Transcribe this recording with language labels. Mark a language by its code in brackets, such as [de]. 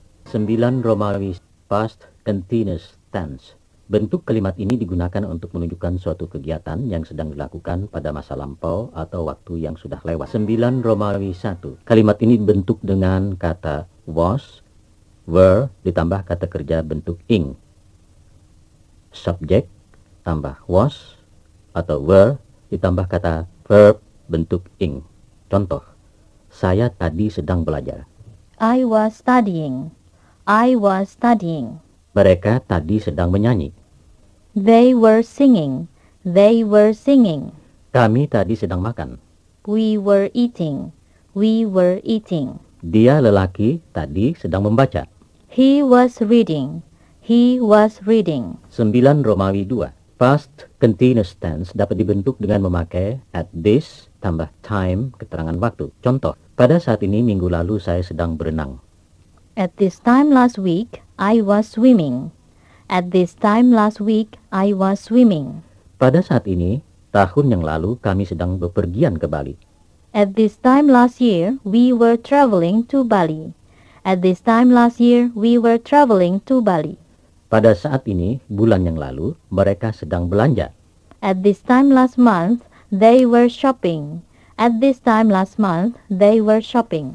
[id] Sembilan Romawi past continuous tense. Bentuk kalimat ini digunakan untuk menunjukkan suatu kegiatan yang sedang dilakukan pada masa lampau atau waktu yang sudah lewat. 9 Romawi 1. Kalimat ini dibentuk dengan kata was, were, ditambah kata kerja bentuk ing. Subjek tambah was atau were ditambah kata verb bentuk ing. Contoh, saya tadi sedang belajar. [en] I was studying. I was studying. [id] Mereka tadi sedang menyanyi. [en] They were singing. They were singing. [id] Kami tadi sedang makan. [en] We were eating. We were eating. [id] Dia lelaki tadi sedang membaca. [en] He was reading. He was reading. [id] 9 Romawi 2. Past continuous tense dapat dibentuk dengan memakai at this tambah time keterangan waktu. Contoh, pada saat ini minggu lalu saya sedang berenang. [en] At this time last week, I was swimming. At this time last week, I was swimming. [id] Pada saat ini, tahun yang lalu kami sedang bepergian ke Bali. [en] At this time last year, we were traveling to Bali. At this time last year, we were traveling to Bali. [id] Pada saat ini, bulan yang lalu, mereka sedang belanja. [en] At this time last month, they were shopping. At this time last month, they were shopping.